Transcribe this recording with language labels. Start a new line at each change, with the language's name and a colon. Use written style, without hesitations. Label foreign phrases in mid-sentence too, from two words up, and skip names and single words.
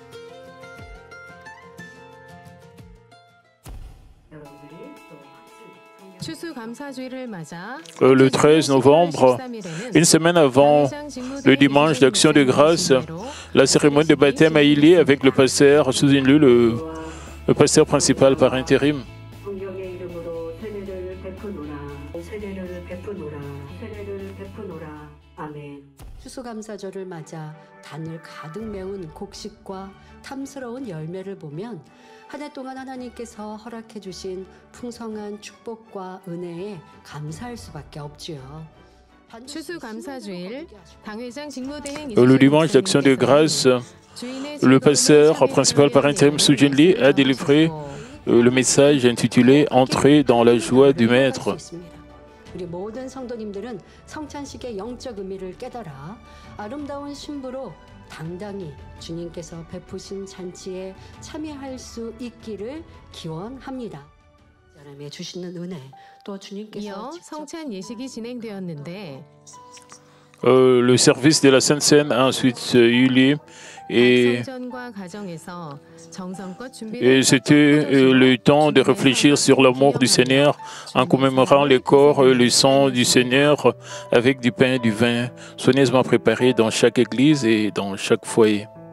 French: Le 13 novembre, une semaine avant le dimanche d'action de grâce, la cérémonie de baptême a eu lieu avec le pasteur Suzin-Lu, le pasteur principal par intérim.
Korean: 추수감사절을 맞아 단을 가득 메운 곡식과 탐스러운 열매를 보면 한 해 동안 하나님께서 허락해 주신 풍성한 축복과 은혜에 감사할 수밖에 없지요.
French: Le dimanche d'action de grâce, le pasteur principal par intérim Suzin Lee a délivré le message intitulé « Entrer dans la joie du Maître ».
Korean: 우리 모든 성도님들은 성찬식의 영적 의미를 깨달아 아름다운 신부로 당당히 주님께서 베푸신 잔치에 참여할 수 있기를 기원합니다. 사람의 주시는 은혜 또 주님께서 성찬 예식이 진행되었는데
French: Le service de la Sainte Seine a ensuite eu lieu et c'était le temps de réfléchir sur l'amour du Seigneur en commémorant le corps et le sang du Seigneur avec du pain et du vin soigneusement préparés dans chaque église et dans chaque foyer.